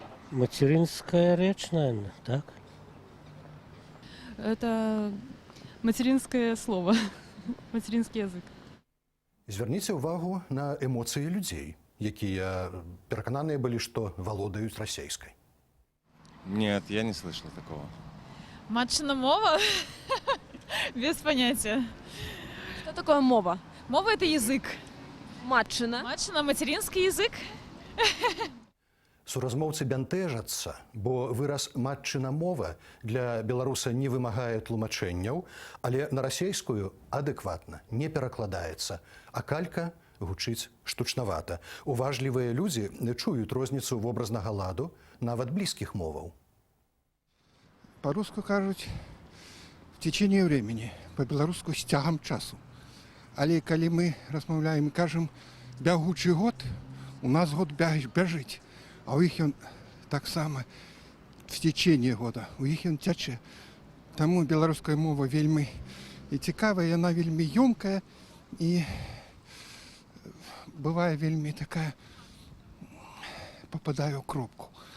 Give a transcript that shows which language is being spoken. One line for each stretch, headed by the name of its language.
Russian: Материнская речь, наверное, так? Это материнское слово, материнский язык.
Belarusian: Звярніце ўвагу на эмоцыі людзей, якія перакананыя былі, што валодаюць расейскай.
Russian: Нет, я не слышал такого. Матчына мова? Без понятия. Что такое мова? Мова — это язык.
Belarusian: Матчына.
Russian: Матчына — материнский язык.
Belarusian: Суразмоўцы бянтэжацца, бо выраз «матчына мова» для беларуса не вымагае тлумачэнняў, але на расейскую адэкватна не перакладаецца, а калька гучыць штучнавата. Уважлівыя людзі чуюць розніцу вобразнага ладу нават блізкіх моваў. По-русски кажуть в течение времени, по-беларуску с тягом часу. Але калі мы размаўляем і кажам бягучы год, у нас год бяжыць. А у іх ён таксама в течение года, у іх ён цячэ. Таму беларуская мова вельмі і цікавая, яна вельмі ёмкая і бывае вельмі такая, попадае ў кропку.